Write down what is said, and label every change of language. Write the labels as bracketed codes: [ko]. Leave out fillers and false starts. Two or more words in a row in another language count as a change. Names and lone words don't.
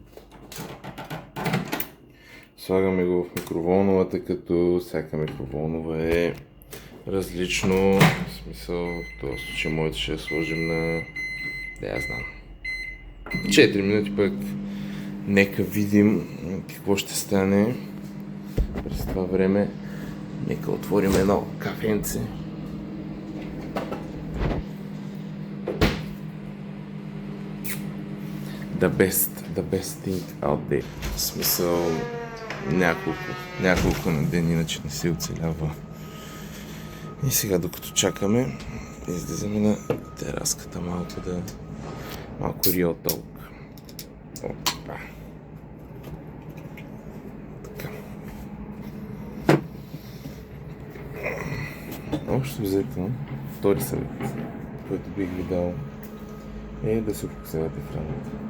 [bg] Слагаме го в микроволновата, като всяка микроволнова е различно. В смисъл, в този случай моята ще я сложим на... Да, я знам. 4 минути пък. Нека видим какво ще стане. През това време нека отворим едно кафенце. [en] The best thing out there. [bg] В смисъл няколко на ден, иначе не се оцелява. И сега, докато чакаме, излизаме на тераската малко [en] real talk. [bg] Опа. Така. Общо взето, втори съвет, който бих ви дал, е да се фокусирате в храната.